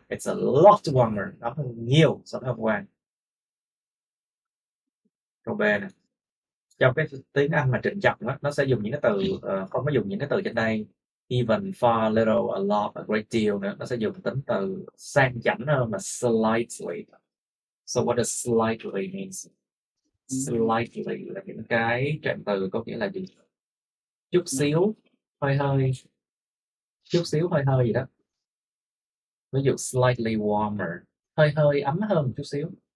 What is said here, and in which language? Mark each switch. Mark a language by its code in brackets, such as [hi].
[en] It's a lot warmer, [vi] ấm hơn nhiều so với hôm qua. Câu B này, trong cái tiếng Anh mà trịnh trọng đó, nó sẽ dùng những cái từ không có dùng những cái từ trên đây, even, far, little, a lot, a great deal nữa. Nó sẽ dùng tính từ sang chảnh hơn là slightly. [en] So what does slightly means? [vi] Slightly là những cái trạng từ có nghĩa là gì? Chút xíu, hơi, chút xíu, hơi gì đó. Ví dụ [en] slightly warmer, [vi] hơi ấm hơn một chút xíu.